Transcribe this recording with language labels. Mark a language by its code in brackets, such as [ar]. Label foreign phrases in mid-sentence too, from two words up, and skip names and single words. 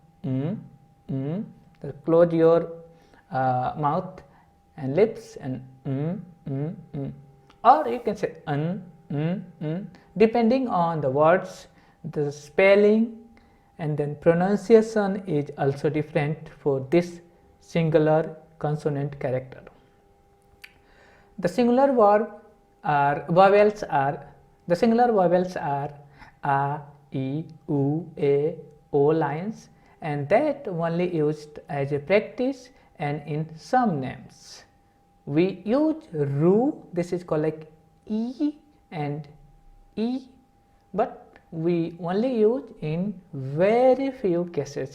[en] close your mouth and lips and or you can say depending on the words, the spelling and then pronunciation is also different for this singular consonant character. The singular vowels are a, e, u, a, o lines, and that only used as a practice and in some names. we use ru, this is called like e and e, but we only use in very few cases.